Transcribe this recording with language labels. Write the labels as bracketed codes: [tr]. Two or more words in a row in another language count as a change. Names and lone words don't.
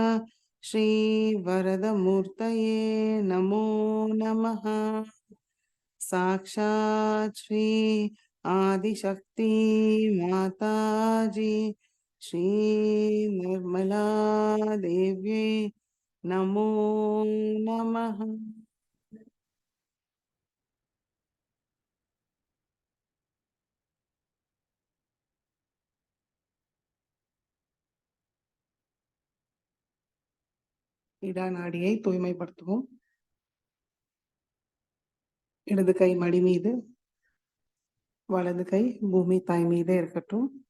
[sa] श्रीवरदमूर्तये नमो नमः साक्षात् श्री आदिशक्ति माताजी श्री निर्मला देवी नमो नमः [ta] இடநாடியை தூய்மைப்படுத்துவோம். இடது கை மடி மீது, வலது கை பூமி தாய் மீதே இருக்கட்டும்.